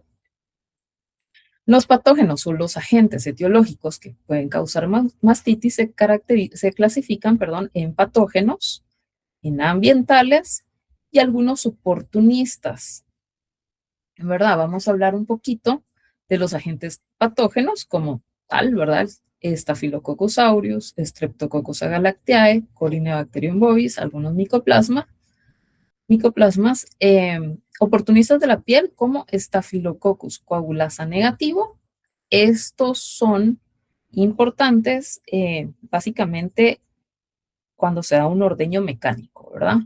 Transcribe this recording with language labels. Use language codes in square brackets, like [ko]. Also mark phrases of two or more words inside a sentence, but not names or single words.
[es] Los patógenos o los agentes etiológicos que pueden causar mastitis se clasifican, en patógenos, en ambientales y algunos oportunistas. En verdad, vamos a hablar un poquito de los agentes patógenos como tal, ¿verdad? Staphylococcus aureus, Streptococcus agalactiae, Corynebacterium bovis, algunos micoplasmas, oportunistas de la piel como Staphylococcus coagulasa negativo. Estos son importantes básicamente cuando se da un ordeño mecánico, ¿verdad?